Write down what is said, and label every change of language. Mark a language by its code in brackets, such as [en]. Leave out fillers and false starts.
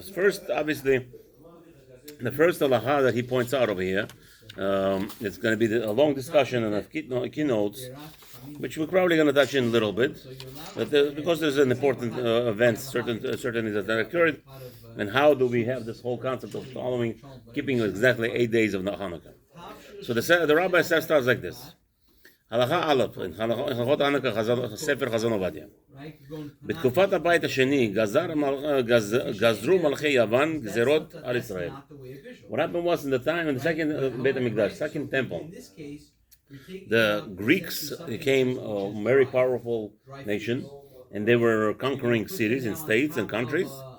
[en] First, obviously, the first halacha that he points out over here, it's going to be a long discussion and keynotes, which we're probably going to touch in a little bit, but because there's an important events, certain things that occurred, and how do we have this whole concept of keeping exactly 8 days of Chanukah? So the rabbi starts like this. Halacha Aleph, in Halachot Chanukah, Sefer Chazon Ovadiya. [he] בתקופת הבית השני גזרו מלכי יוון גזרות על ישראל. [en] What happened was in the second Beit HaMikdash, second temple, the Greeks became a very powerful nation, and they were conquering cities and states and countries.